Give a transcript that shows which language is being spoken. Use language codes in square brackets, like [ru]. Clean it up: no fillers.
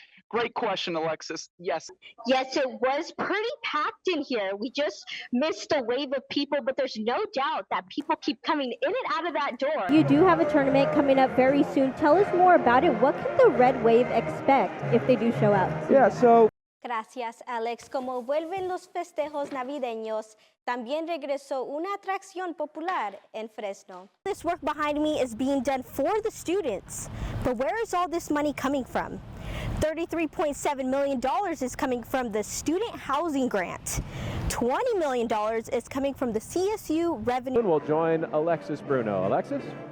[en] Great question, Alexis. Yes. Yes, it was pretty packed in here. We just missed a wave of people, but there's no doubt that people keep coming in and out of that door. You do have a tournament coming up very soon. Tell us more about it. What can the Red Wave expect if they do show up? Yeah, so... [es] Gracias, Alex. Como vuelven los festejos navideños, también regresó una atracción popular en Fresno. [en] This work behind me is being done for the students, but where is all this money coming from? $33.7 million is coming from the Student Housing Grant. $20 million is coming from the CSU revenue. We'll join Alexis Bruno. Alexis?